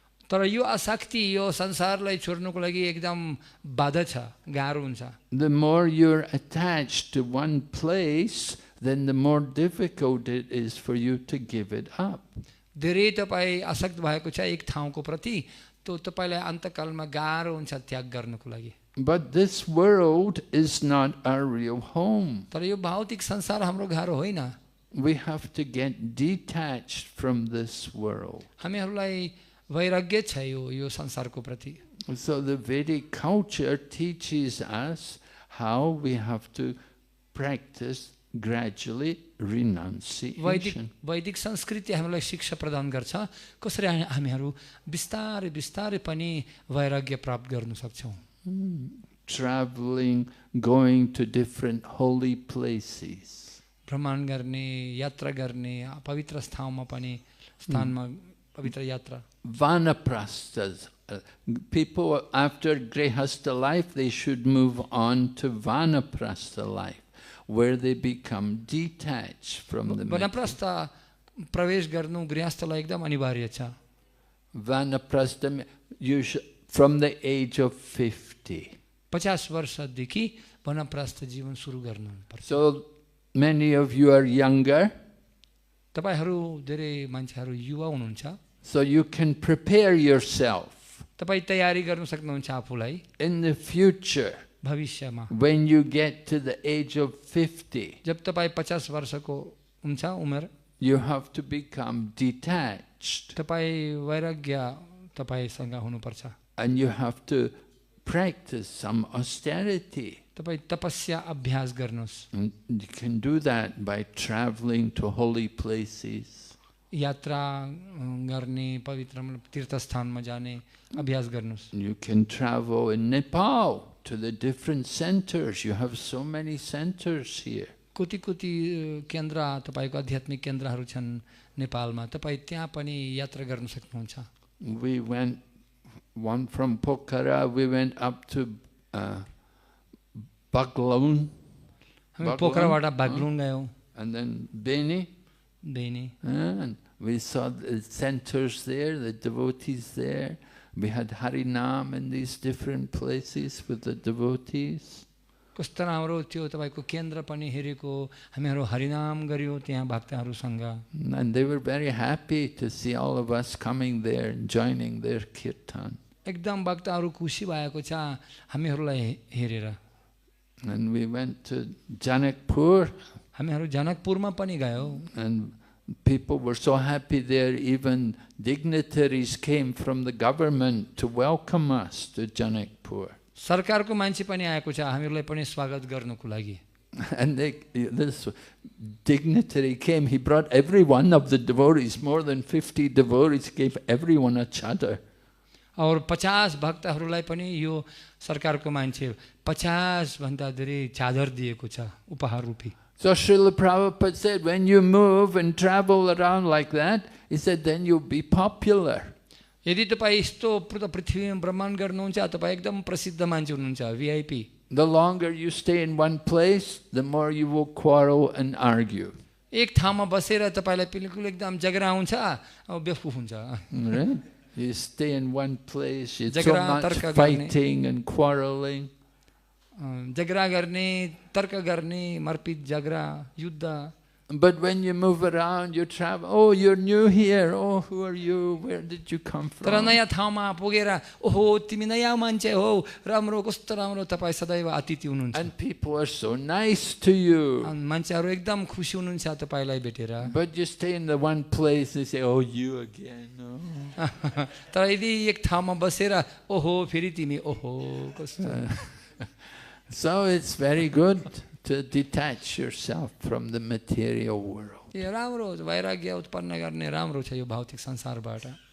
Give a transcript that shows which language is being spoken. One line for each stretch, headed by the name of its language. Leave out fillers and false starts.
Nepali: तर यो आसक्ति यो संसारलाई छोड्नुको लागि एकदम बाधा छ, गाह्रो हुन्छ।
English: The more you're attached to one place, then the more difficult it is for you to give it up.
Nepali: धेरै तपाईँ आसक्त भएको छ एक ठाउँको प्रति, तो तपाईलाई अन्तकालमा गाह्रो हुन्छ त्याग गर्नुको लागि।
English: But this world is not our real home.
Nepali: तर यो भौतिक संसार हाम्रो घर होइन.
English: We have to get detached from this world.
Nepali: हामीहरूलाई वैराग्य छ यो संसारको प्रति.
English: So the Vedic culture teaches us how we have to practice gradually renunciation.
Nepali: वैदिक संस्कृति हामीलाई शिक्षा प्रदान गर्छ कसरी हामीहरू बिस्तारै बिस्तारै पनि वैराग्य प्राप्त गर्न सक्छौं.
English: Traveling, going to different holy places.
Nepali: भ्रमण गर्ने, यात्रा गर्ने, पवित्र स्थानमा पनि स्थानमा पवित्र यात्रा.
English: Vanaprasthas. People after grihastha life, they should move on to vanaprastha life, where they become detached from the
Nepali: वनप्रस्थ प्रवेश गर्नु गृहस्थलाई एकदम अनिवार्य छ.
English: Vanaprastha from the age of 50.
Nepali: 50 वर्षदेखि वनप्रस्थ जीवन सुरु गर्नुपर्छ.
English: So many of you are younger.
Nepali: तपाईहरु धेरै मान्छेहरु युवा हुनुहुन्छ.
English: So you can prepare yourself.
Nepali: तपाई तयारी गर्न सक्नुहुन्छ आफुलाई.
English: In the future,
Nepali: भविष्यमा
English: when you get to the age of 50,
Nepali: जब तपाई 50 वर्षको हुन्छ उमेर,
English: you have to become detached.
Nepali: तपाई वैराग्य तपाईसँग हुनुपर्छ.
English: And you have to practice some austerity.
Nepali: तपाई तपस्या अभ्यास गर्नुस्.
English: And you can do that by traveling to holy places.
Nepali: यात्रा गर्ने, पवित्र तीर्थस्थानमा जाने अभ्यास गर्नुस्.
English: You can travel in Nepal to the different centers. You have so many centers here.
Nepali: कोटी केन्द्र तपाईको आध्यात्मिक केन्द्रहरू छन् नेपालमा. तपाई त्यहाँ पनि यात्रा गर्न सक्नुहुन्छ.
English: We went one from Pokhara, we went up to Baghlan.
Nepali: हामी पोखराबाट बागलुङ गयौं.
English: And then Beni.
Nepali: Beni.
English: And we saw the centers there, the devotees there. We had Harinam in these different places with the devotees.
Nepali: कस्तो राम्रो थियो तपाईको केन्द्र पनि हेरेको. हामीहरु हरिनाम गर्यो त्यहाँ भक्तहरुसँग.
English: And they were very happy to see all of us coming there and joining their kirtan.
Nepali: एकदम भक्तहरु खुसी भएको छ हामीहरुलाई हेरेर.
English: And we went to Janakpur.
Nepali: हामीहरु जनकपुरमा पनि गयौ.
English: And people were so happy there, even dignitaries came from the government to welcome us to Janakpur.
Nepali: सरकारको मान्छे पनि आएको छ हामीहरुलाई पनि स्वागत गर्नको लागि.
English: And this dignitary came, he brought every one of the devotees, more than 50 devotees, gave everyone a chadar.
Nepali: और 50 भक्तहरुलाई पनि यो सरकारको मान्छे 50 भन्दा धेरै चादर दिएको छ उपहार रूपी.
English: So Srila Prabhupada said, when you move and travel around like that, he said, then you'll be popular.
Nepali: यदि तपाई यस्तो पृथ्वीमा भ्रमण गर्नुहुन्छ तपाई एकदम प्रसिद्ध मान्छे हुनुहुन्छ, VIP.
English: The longer you stay in one place, the more you will quarrel and argue.
Nepali: एक ठाउँमा बसेर तपाईलाई बिल्कुल एकदम झगडा हुन्छ अब बेवकूफ हुन्छ.
English: Right? You stay in one place, it's so much fighting and quarreling.
Nepali: झगडा गर्ने, तर्क गर्ने, मारपिट झगडा, युद्ध.
English: But when you move around, you travel, oh, you're new here, oh, who are you, where did you come from?
Nepali: तर नयाँ ठाउँमा पुगेर ओहो तिमी नयाँ मान्छे हो, राम्रो कस्तो राम्रो तपाई सदैव अतिथि हुनुहुन्छ.
English: And people are so nice to you.
Nepali: मान्छेहरु एकदम खुसी हुनुहुन्छ तपाईलाई भेटेर.
English: But you stay in the one place, they say, oh, you again. Oh.
Nepali: तर यदि एक ठाउँमा बसेर ओहो फेरि तिमी ओहो कस्तो.
English: So it's very good to detach yourself from the material world.
Nepali: यो राम्रो वैराग्य उत्पन्न गर्ने राम्रो छ यो भौतिक संसारबाट.